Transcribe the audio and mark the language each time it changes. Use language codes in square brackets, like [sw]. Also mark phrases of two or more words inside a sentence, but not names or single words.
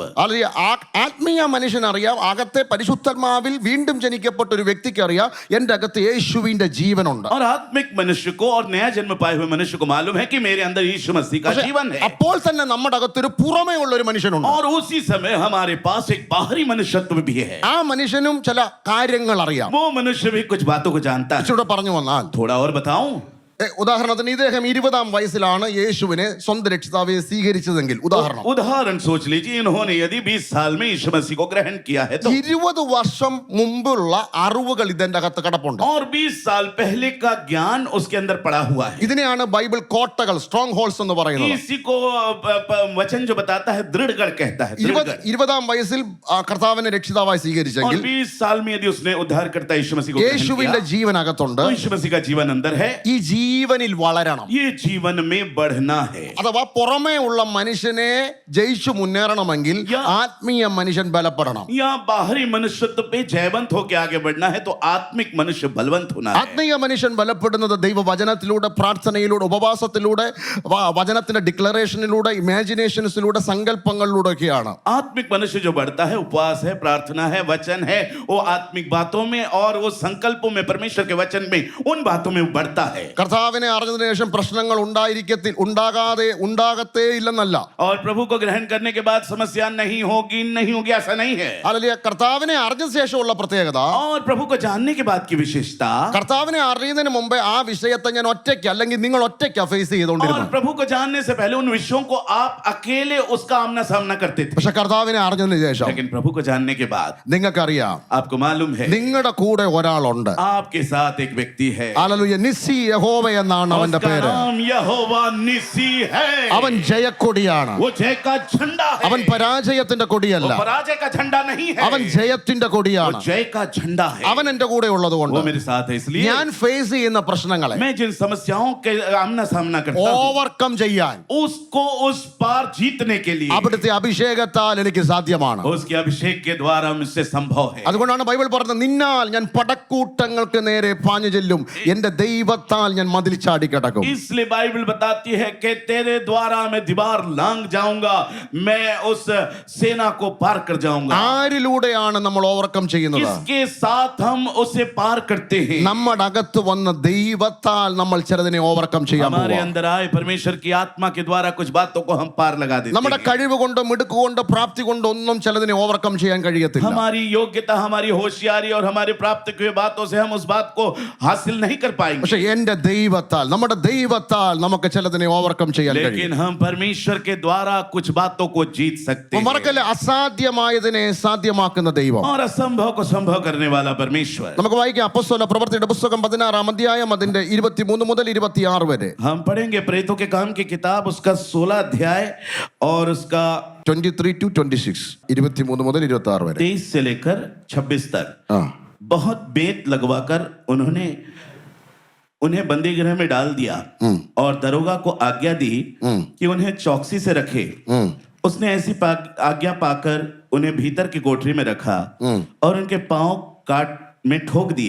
[ml] ആലിയ ആത്മീയ മനുഷ്യനറിയാം, അകത്തെ പരിശുദ്ധാത്മാവിൽ വീണ്ടും ജനിക്കപ്പെട്ട ഒരു വ്യക്തിക്ക് അറിയാം എൻ്റെ അകത്ത് യേശുവിന്റെ ജീവനുണ്ട്. [hi] और आत्मिक मनुष्य को और नया जन्म पाए हुए मनुष्य को मालूम है कि मेरे अंदर यीशु मसीह का जीवन है। [ml] അപ്പോൾ തന്നെ നമ്മുടെ അകത്തൊരു പുറമേ ഉള്ള ഒരു മനുഷ്യനുണ്ട്. [hi] और उसी समय हमारे पास एक बाहरी मनुष्यत्व भी है। [ml] ആ മനുഷ്യനും ചില കാര്യങ്ങൾ അറിയാം. [hi] वो मनुष्य भी कुछ बातों को जानता है। [ml] ഇച്ചിരൂടെ പറഞ്ഞു വന്നാൽ, [hi] थोड़ा और बताऊं, [ml] ഉദാഹരണത്തിന് ഇദ്ദേഹം 20-ാം വയസ്സിലാണ് യേശുവിനെ സ്വന്തം രക്ഷിതാവെ സ്വീകരിച്ചതെങ്കിൽ, ഉദാഹരണം [hi] उदाहरण सोच लीजिए, इन्होंने यदि 20 साल में यीशु मसीह को ग्रहण किया है तो [ml] 20 വർഷം മുമ്പുള്ള അറിവുകൾ ഇതിന്റെ അകത്ത് കിടപ്പുണ്ട്. [hi] और 20 साल पहले का ज्ञान उसके अंदर पड़ा हुआ है। [ml] ഇതിനെയാണ് ബൈബിൾ കോട്ടകൾ, [en] strong holds [ml] എന്ന് പറയുന്നത്. [hi] इसी को वचन जो बताता है दृढ़गढ़ कहता है। दृढ़गढ़। [ml] 20-ാം വയസ്സിൽ കർത്താവിനെ രക്ഷിതാവായി [hi] और [ml] സ്വീകരിച്ചെങ്കിൽ [hi] 20 साल में यदि उसने उद्धारकर्ता यीशु मसीह को ग्रहण [ml] യേശുവിന്റെ [hi] किया [ml] ജീവൻ അകത്തുണ്ട്. [hi] तो यीशु मसीह का जीवन अंदर है। [ml] ഈ ജീവനിൽ വളരണം. [hi] ये जीवन में बढ़ना है. [ml] അഥവാ പുറമേ ഉള്ള മനുഷ്യനെ ജയിച്ചു മുന്നേറണമെങ്കിൽ ആത്മീയ മനുഷ്യൻ ബലപ്പെടണം. [hi] या बाहरी मनुष्यत्व पे जयवंत होकर आगे बढ़ना है तो आत्मिक मनुष्य बलवंत होना है. [ml] ആത്മീയ മനുഷ്യൻ ബലപ്പെടുന്നത് ദൈവവചനത്തിലൂടെ, പ്രാർത്ഥനയിലൂടെ, ഉപവാസത്തിലൂടെ, വചനത്തിന്റെ ഡിക്ലറേഷനിലൂടെ, ഇമാജിനേഷൻസിലൂടെ, സങ്കല്പങ്ങളിലൂടെയൊക്കെയാണ്. [hi] आत्मिक मनुष्य जो बढ़ता है उपवास है, प्रार्थना है, वचन है, वो आत्मिक बातों में और वो संकल्पों में, परमेश्वर के वचन में, उन बातों में वो बढ़ता है. [ml] കർത്താവിനെ അറിഞ്ഞതിനു ശേഷം പ്രശ്നങ്ങൾ ഉണ്ടാകത്തേ ഇല്ലെന്നല്ല. [hi] और प्रभु को ग्रहण करने के बाद समस्या नहीं होगी ऐसा नहीं है. [ml] അല്ലെങ്കിൽ കർത്താവിനെ അറിഞ്ഞ ശേഷമുള്ള പ്രത്യേകത, [hi] और प्रभु को जानने के बाद की विशेषता, [ml] കർത്താവിനെ അറിയുന്നതിന് മുമ്പേ ആ വിഷയത്തെ ഞാൻ ഒറ്റയ്ക്ക് അല്ലെങ്കിൽ നിങ്ങൾ ഒറ്റയ്ക്ക് ഫേസ് [hi] और [ml] ചെയ്തുകൊണ്ടിരുന്നു. [hi] प्रभु को जानने से पहले उन विषयों को आप अकेले उसका आमना सामना करते थे. [ml] പക്ഷെ കർത്താവിനെ അറിഞ്ഞതിന് ശേഷം [hi] लेकिन प्रभु को जानने के बाद [ml] നിങ്ങൾക്കറിയാം, [hi] आपको मालूम है [ml] നിങ്ങളുടെ കൂടെ ഒരാളുണ്ട്. [hi] आपके साथ एक व्यक्ति है. [ml] ഹല്ലേലൂയ. നിസ്സി യഹോവ എന്നാണ് അവന്റെ [hi] उसका [ml] പേര്. [hi] नाम यहोवा निसी है. [ml] അവൻ ജയക്കൊടിയാണ്. [hi] वो जय का झंडा है. [ml] അവൻ പരാജയത്തിന്റെ കൊടിയല്ല, [hi] वो पराजय का झंडा नहीं है. [ml] അവൻ ജയത്തിന്റെ [hi] वो [ml] കൊടിയാണ്. [hi] जय का झंडा है. [ml] അവൻ എന്റെ കൂടെ ഉള്ളത് [hi] वो [ml] കൊണ്ട് [hi] मेरे साथ है, इसलिए [ml] ഞാൻ ഫേസ് ചെയ്യുന്ന പ്രശ്നങ്ങളെ [hi] मैं जिन समस्याओं के आमना सामना करता हूं [ml] ഓവർകം ചെയ്യാൻ [hi] उसको उस पार जीतने के लिए [ml] അവിടുത്തെ അഭിഷേകത്താൽ എനിക്ക് സാധ്യമാണ്. [hi] उसके अभिषेक के द्वारा मुझसे संभव है. [ml] അതുകൊണ്ടാണ് ബൈബിൾ പറഞ്ഞത്, നിന്നാൽ ഞാൻ പടക്കൂട്ടങ്ങൾക്ക് നേരെ പാഞ്ഞു ചെല്ലും, എന്റെ ദൈവത്താൽ ഞാൻ മതിൽ ചാടി കിടക്കും. [hi] इसलिए बाइबल बताती है कि तेरे द्वारा मैं दीवार लांग जाऊंगा, मैं उस सेना को पार कर जाऊंगा. [ml] ആരിലൂടെയാണ് നമ്മൾ ഓവർകം ചെയ്യുന്നത്? [hi] किसके साथ हम उसे पार करते हैं? [ml] നമ്മുടെ അകത്ത് വന്ന ദൈവത്താൽ നമ്മൾ ചിലതിനെ ഓവർകം ചെയ്യാൻ [hi] हमारे [ml] പോവാ. [hi] अंदर आए परमेश्वर की आत्मा के द्वारा कुछ बातों को हम पार लगा देते [ml] നമ്മുടെ [hi] हैं. [ml] കഴിവ് കൊണ്ട്, മിടുക്ക് കൊണ്ട്, പ്രാപ്തി കൊണ്ട് ഒന്നും ചിലതിനെ ഓവർകം ചെയ്യാൻ കഴിയത്തില്ല. [hi] हमारी योग्यता, हमारी होशियारी और हमारे प्राप्त हुए बातों से हम उस बात को हासिल नहीं कर पाएंगे. [ml] പക്ഷെ എന്റെ ദൈവത്താൽ, നമ്മുടെ ദൈവത്താൽ നമുക്ക് ചിലതിനെ ഓവർകം ചെയ്യാൻ [hi] लेकिन [ml] കഴിയും. [hi] हम परमेश्वर के द्वारा कुछ बातों को जीत सकते हैं. [ml] മറക്കല്ലേ, അസാധ്യമായതിനെ സാധ്യമാക്കുന്ന ദൈവം. [hi] और असंभव को संभव करने वाला परमेश्वर. [ml] നമുക്ക് വായിക്കാം അപ്പോസ്തല പ്രവൃത്തിയുടെ പുസ്തകം 16-ാം അധ്യായം അതിന്റെ 23 മുതൽ 26 വരെ. [hi] हम पढ़ेंगे प्रेतों के काम की किताब उसका 16 अध्याय और उसका [ml] 23 to 26, 23 മുതൽ 26 വരെ. [hi] 23 से लेकर 26 तक. ആ. बहुत बेत लगवाकर उन्हें बंदी गृह में डाल दिया और दरोगा को आज्ञा दी कि उन्हें चौकसी से रखे. उसने ऐसी आज्ञा पाकर उन्हें भीतर की कोठरी में रखा और उनके पांव काट में ठोक दिए.